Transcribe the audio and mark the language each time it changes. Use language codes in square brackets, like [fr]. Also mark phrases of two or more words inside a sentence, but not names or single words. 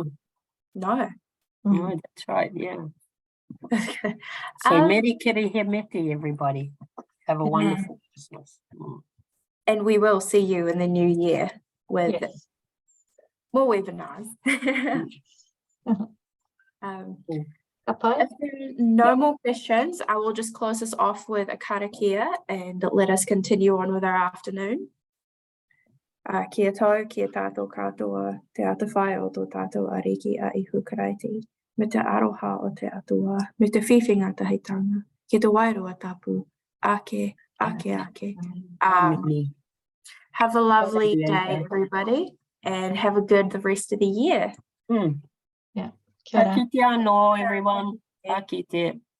[en] No, that's right. Yeah. [mi] So Meri Kiri he meti, everybody. [en] Have a wonderful Christmas. And we will see you in the new year with more webinars. [mi] Ka pai? [en] If there are no more questions, I will just close this off with a karakia and let us continue on with our afternoon. [mi] Kia tau, kia tātou katoa, te atawhai o tō tātou ariki a ihu karaiti, me te aroha o te atua, me te whiwhinga tahitanga, ki te wairua tapu, ake. [en] Have a lovely day, everybody, and have a good rest of the year. Yeah. [mi] Kia ora. Ka kite anō, everyone. Ka kite.